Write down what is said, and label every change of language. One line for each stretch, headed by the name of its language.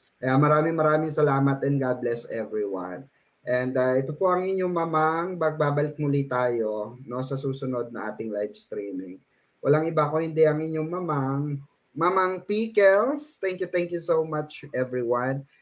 Filipino: Kaya maraming salamat
English: and God bless everyone.
Filipino: And ito po ang inyong mamang. Babalik muli tayo, no, sa susunod na ating live streaming. Walang iba ko hindi ang inyong Mamang Pickles.
English: Thank you so much everyone.